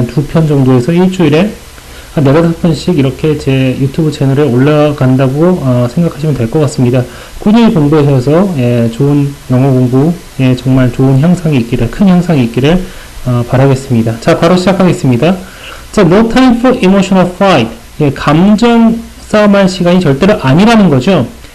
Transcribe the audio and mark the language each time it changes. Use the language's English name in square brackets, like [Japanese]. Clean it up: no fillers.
[Korean] 한 2편 정도에서 일주일에 한 4-5편씩 이렇게 제 유튜브 채널에 올라간다고 생각하시면 될 것 같습니다. 꾸준히 공부하셔서 좋은 영어 공부에 정말 좋은 향상이 있기를, 큰 향상이 있기를 바라겠습니다. 자, 바로 시작하겠습니다. [English] 자, no time for emotional fight. [Korean] 감정 싸움할 시간이 절대로 아니라는 거죠.